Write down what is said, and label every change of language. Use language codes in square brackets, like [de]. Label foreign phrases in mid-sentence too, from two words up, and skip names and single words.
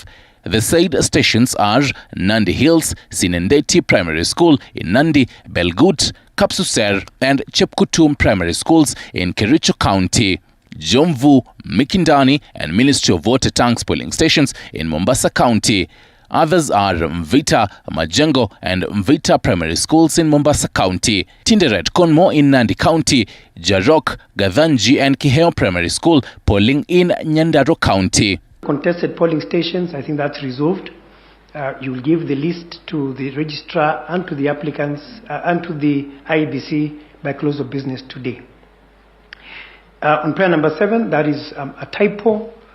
[en] The said stations are Nandi Hills, Sinendeti Primary School in Nandi, Belgut, Kapsuser and Chepkutum Primary Schools in Kericho County, Jomvu, Mikindani and Ministry of Water Tanks polling stations in Mombasa County. Others are Mvita, Majengo and Mvita Primary Schools in Mombasa County, Tinderet Konmo in Nandi County, Jarok, Gadhanji and Kiheo Primary School polling in Nyandarua County. Contested polling stations, I think that's resolved. You will give the list to the registrar and to the applicants and to the IEBC by close of business today. On prayer number 7, that is a typo.